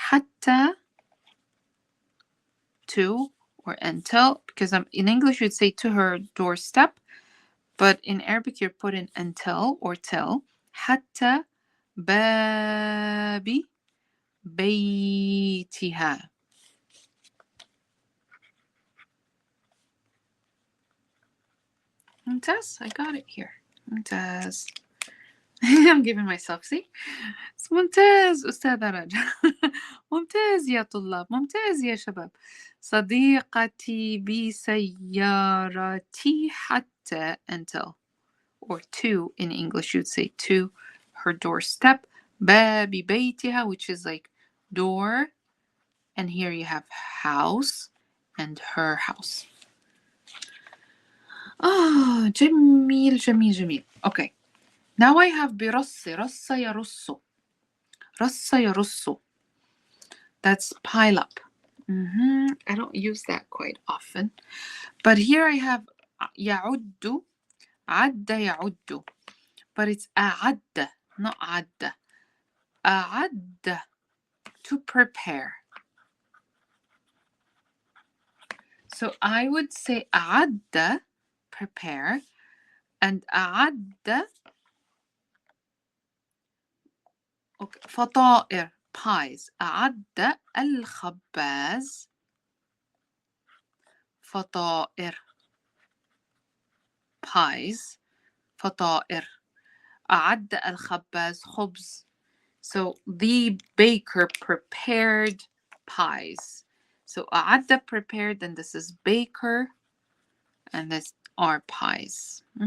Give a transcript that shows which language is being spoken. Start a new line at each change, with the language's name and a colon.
English: حتى, to or until, because in English you'd say to her doorstep, but in Arabic you're putting until or till.
Arabic: حتى باب بيتها.
English: ممتاز, I got it here. ممتاز. I'm giving myself, see? It's
Arabic: ممتاز أستاذة رجا. ممتاز يا طلاب, ممتاز يا شباب. صديقتي بسيارتي حتى
English: until, or to in English you'd say to her doorstep.
Arabic: باب بيتها,
English: which is like door, and here you have house and her house.
Arabic: جميل جميل جميل. Okay.
English: Now I have برص.
Arabic: رص يرص. رص يرص.
English: That's pile up. I don't use that quite often. But here I have يعد.
Arabic: عد يعد.
English: But it's أعد, not عد. أعد, to prepare. So I would say أعد, prepare, and أعد, okay, فطائر, pies.
Arabic: أعد الخباز فطائر, pies. فطائر. أعد الخباز خبز.
English: So the baker prepared pies. So أعد prepared, and this is baker, and this are pies.